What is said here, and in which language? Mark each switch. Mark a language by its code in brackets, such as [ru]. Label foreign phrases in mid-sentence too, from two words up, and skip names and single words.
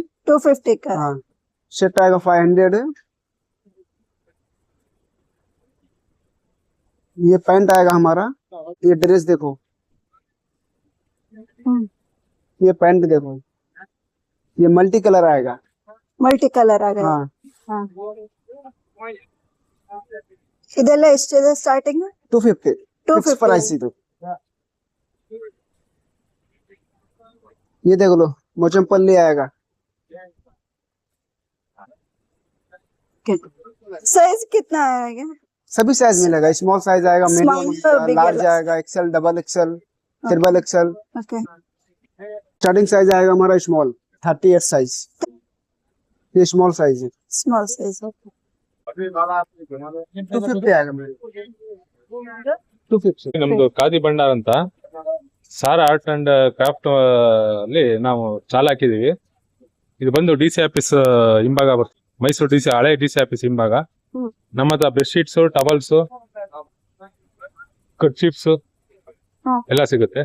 [hi] 250 का। हाँ सेट आएगा 500 है। ये पैंट आएगा हमारा, ये ड्रेस देखो, ये पैंट देखो, ये [en] multi colour [hi] आएगा, [en] multi colour [kn] ಆಗಿದೆ। [hi] हाँ [kn] ಇದೆಲ್ಲ ಎಷ್ಟಿದೆ ಸ್ಟಾರ್ಟಿಂಗ್? [hi] 250 फिक्स 250 प्राइस है। ये देख लो मोचमपल्ली आएगा, साइज कितना आएगा? सभी साइज मिलेगा, [en] small size [hi] आएगा, Small तो मीडियम, big लार्ज है। आएगा, एक्सेल, [en] double XL, triple XL. [hi] ओके [en] starting size [hi] आएगा हमारा [en] small 38 size, [hi] ये [en] small size [hi] है, [en] small size. [hi] 250 आएगा मेरे 250। [kn] ನಮ್ದು ಖಾದಿ ಭಂಡಾರ ಅಂತ ಸಾರಾ [en] art and craft [kn] ಅಲ್ಲಿ ನಾವು ಚಾಲ್ ಹಾಕಿದೀವಿ. ಇದು ಬಂದು [en] DC office [kn] ಹಿಂಭಾಗ ಬರ್ತದೆ, ಮೈಸೂರು ಡಿಸಿ, ಹಳೆ [en] DC office [kn] ಹಿಂಭಾಗ. ನಮ್ಮ ಹತ್ರ [en] bedsheets, towels, kerchiefs [kn] ಎಲ್ಲ ಸಿಗುತ್ತೆ.